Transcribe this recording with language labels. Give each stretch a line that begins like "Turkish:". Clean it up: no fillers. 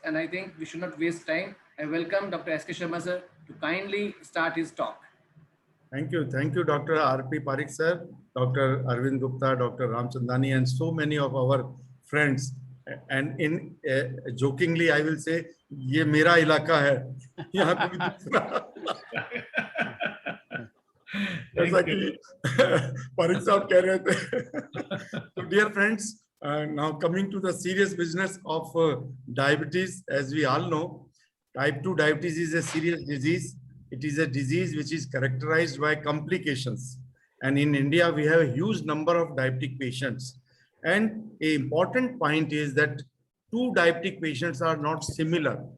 English: And I think we should not waste time. I welcome Dr. S.K. Sharma, sir, to kindly start his talk. Thank you, Dr. R.P. Parikh sir, Dr. Arvind Gupta, Dr. Ramchandani, and so many of our friends. And in jokingly, I will say,
Hindi: ये मेरा इलाका है. यहाँ कोई दूसरा. जैसा कि पारिक साहब कह रहे थे.
English: So dear friends, now coming to the serious business of diabetes, as we all know, type 2 diabetes is a serious disease. It is a disease which is characterized by complications. And in India, we have a huge number of diabetic patients. And an important point is that two diabetic patients are not similar.